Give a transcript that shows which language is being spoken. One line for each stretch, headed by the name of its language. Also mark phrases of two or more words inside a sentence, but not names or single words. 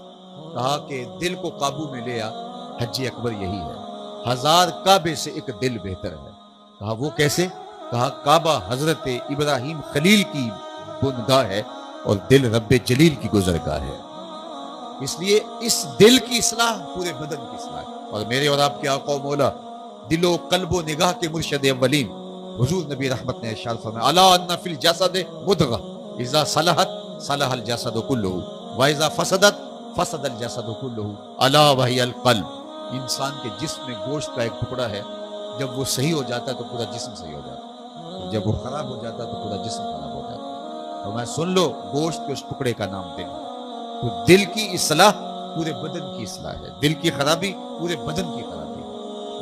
Urdu: کہا کہ دل کو قابو میں لے آ، حج اکبر یہی ہے، ہزار کعبے سے ایک دل بہتر ہے. کہا وہ کیسے؟ کہا کعبہ حضرت ابراہیم خلیل کی بنگاہ ہے اور دل رب جلیل کی گزرگاہ ہے. اس لیے اس دل کی اصلاح پورے بدن کی اصلاح ہے. اور میرے اور آپ کے آقا و مولا دل و قلب و نگاہ کے مرشد اولین حضور نبی رحمت نے ارشاد فرمایا
Arabic: الا ان فی الجسد مضغہ اذا صلحت صلح الجسد کلہ واذا فسدت فسد الجسد کلہ الا وہی القلب.
Urdu: انسان کے جسم میں گوشت کا ایک ٹکڑا ہے، جب وہ صحیح ہو جاتا ہے تو پورا جسم صحیح ہو جاتا ہے، جب وہ خراب ہو جاتا ہے تو پورا جسم خراب ہو جاتا ہے. تو میں سن لو، گوشت کے اس ٹکڑے کا نام دل ہے. تو دل کی اصلاح پورے بدن کی اصلاح ہے، دل کی خرابی پورے بدن کی خرابی ہے.